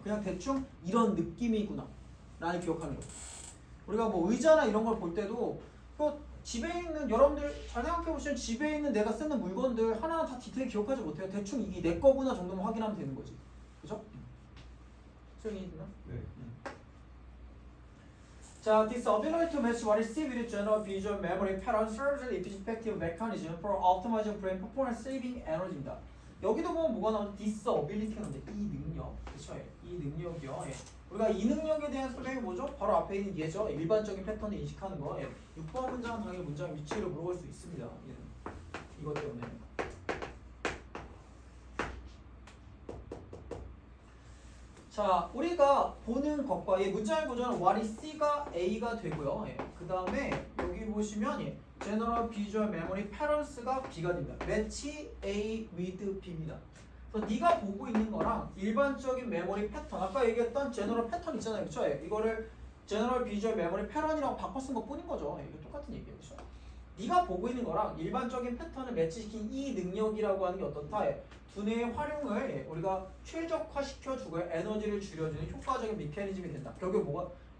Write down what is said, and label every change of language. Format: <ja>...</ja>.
<ko>그냥 대충 이런 느낌이구나 라는 기억하는 거죠. 우리가 뭐 의자나 이런 걸 볼 때도 집에 있는 여러분들 잘 생각해보시면 집에 있는 내가 쓰는 물건들 하나하나 다 디테일 기억하지 못해요. 대충 이게 내 거구나 정도만 확인하면 되는 거지. 그죠? 수영이 있나? 네.</ko> <en>자, this ability to match what is seen with general visual memory pattern serves as an effective mechanism for optimizing brain performance, saving energy입니다.</en> <ko>여기도 보면 뭐가 나오죠? this ability가 나오는데 이 능력, 그렇죠? 이 능력이요. 우리가 이 능력에 대한 설명이 뭐죠? 바로 앞에 있는 얘죠. 일반적인 패턴을 인식하는 거. 6번 문장은 당연히 문장 위치를 물어볼 수 있습니다. 얘는 이것 때문에. 자, 우리가 보는 것과 이 문장의 구조는</ko> <en>what is C</en> <ko>가 A가 되고요. 그 다음에 여기 보시면</ko> <en>General Visual Memory Patterns</en> <ko>가 B가 됩니다.</ko> <en>Match A with B입니다.</en> <ko>그래서 네가 보고 있는 거랑 일반적인 메모리 패턴, 아까 얘기했던 제너럴 패턴 있잖아요. 그렇죠? 이거를</ko> <en>General Visual Memory Pattern</en> <ko>이라고 바꿔 쓴 것 뿐인 거죠. 이거 똑같은 얘기예요. 그렇죠? 네가 보고 있는 거랑 일반적인 패턴을 매치시킨 이 능력이라고 하는 게 어떻다? 두뇌의 활용을 우리가 최적화시켜주고 에너지를 줄여주는 효과적인 메커니즘이 된다. 결국 뭐죠?</ko>